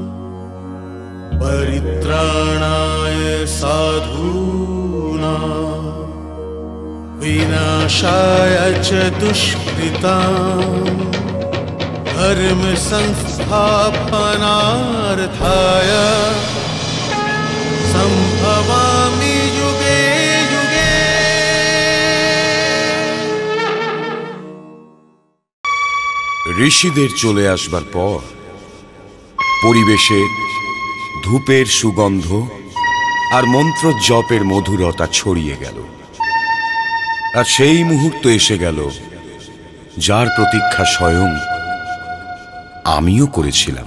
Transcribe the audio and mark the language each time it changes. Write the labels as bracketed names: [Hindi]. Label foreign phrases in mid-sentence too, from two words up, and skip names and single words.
[Sanskrit] परित्राणाय साधूनां विनाशाय च दुष्कृतां धर्म संस्थापनार्थाय संभवामि युगे युगे। [Bangla] ঋষিদের চলে আসবার পর পরিবেশে ধূপের সুগন্ধ আর মন্ত্র জপের মধুরতা ছড়িয়ে গেল। আর সেই মুহূর্ত এসে গেল যার প্রতীক্ষা স্বয়ং আমিও করেছিলাম।